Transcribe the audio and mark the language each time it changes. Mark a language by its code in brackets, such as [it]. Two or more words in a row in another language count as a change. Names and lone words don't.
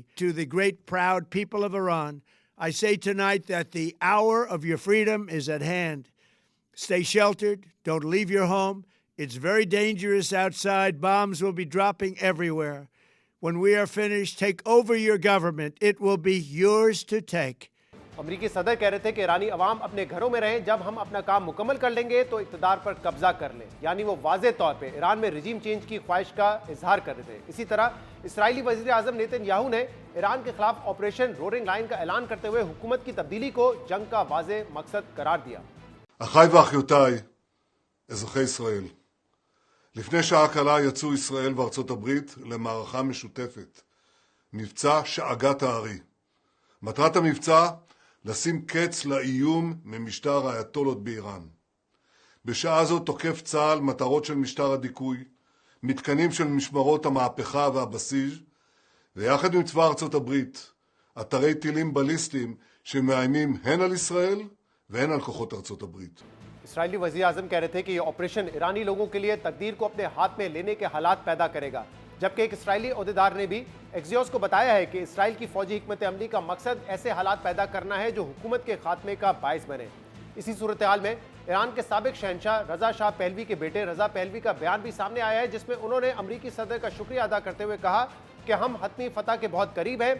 [en] To the great proud people of Iran, I say tonight that the hour of your freedom is at hand. Stay sheltered. Don't leave your home. It's very dangerous outside. Bombs will be dropping everywhere. When we are finished, take over your government. It will be yours to take. [ur] امریکی صدر کہہ رہے تھے کہ ایرانی عوام اپنے گھروں میں رہیں، جب ہم اپنا کام مکمل کر لیں گے تو اقتدار پر قبضہ کر لیں. یعنی وہ واضح طور پہ ایران میں [en] regime change [ur] کی خواہش کا اظہار کر رہے تھے. اسی طرح اسرائیلی وزیر اعظم نیتن یاہو نے ایران کے خلاف آپریشن رورنگ لائن کا اعلان کرتے ہوئے حکومت کی تبدیلی کو جنگ کا واضح مقصد قرار دیا. [he] אחיי ואחיותיי, אזרחי ישראל, לפני שעה קלה יצאו ישראל וארצות הברית למערכה משותפת, מבצע שאגת הארי. מטרת המבצע, לשים קץ לאיום ממשטר האייתולות באיראן. בשעה זו תוקף צה"ל מטרות של משטר הדיכוי, מתקנים של משמרות המהפכה והבסיס, ויחד עם צבא ארצות הברית, אתרי טילים בליסטיים שמאיימים הן על ישראל והן על כוחות ארצות הברית. [ur] اسرائیلی وزیر اعظم کہہ رہے تھے کہ یہ آپریشن ایرانی لوگوں کے لیے تقدیر کو اپنے ہاتھ میں لینے کے حالات پیدا کرے گا، جبکہ ایک اسرائیلی عہدیدار نے بھی ایکسیوس کو بتایا ہے کہ اسرائیل کی فوجی حکمت عملی کا مقصد ایسے حالات پیدا کرنا ہے جو حکومت کے خاتمے کا باعث بنے. اسی صورت حال میں ایران کے سابق شہنشاہ رضا شاہ پہلوی کے بیٹے رضا پہلوی کا بیان بھی سامنے آیا ہے، جس میں انہوں نے امریکی صدر کا شکریہ ادا کرتے ہوئے کہا کہ ہم حتمی فتح کے بہت قریب ہیں.